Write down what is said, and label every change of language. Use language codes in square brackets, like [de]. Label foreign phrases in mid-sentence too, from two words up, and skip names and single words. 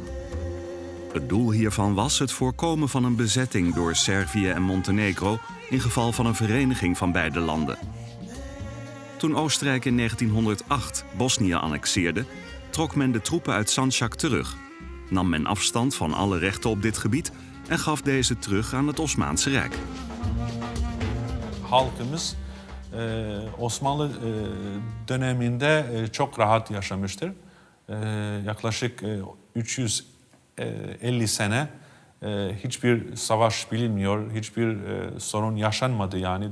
[nl] Het doel hiervan was het voorkomen van een bezetting door Servië en Montenegro in geval van een vereniging van beide landen. Toen Oostenrijk in 1908 Bosnië annexeerde, trok men de troepen uit Sandžak terug, nam men afstand van alle rechten op dit gebied en gaf deze terug aan het Osmaanse Rijk. [tr] Halkımız Osmanlı döneminde çok rahat yaşamıştır. Yaklaşık 350 sene hiçbir savaş bilinmiyor, hiçbir sorun yaşanmadı yani.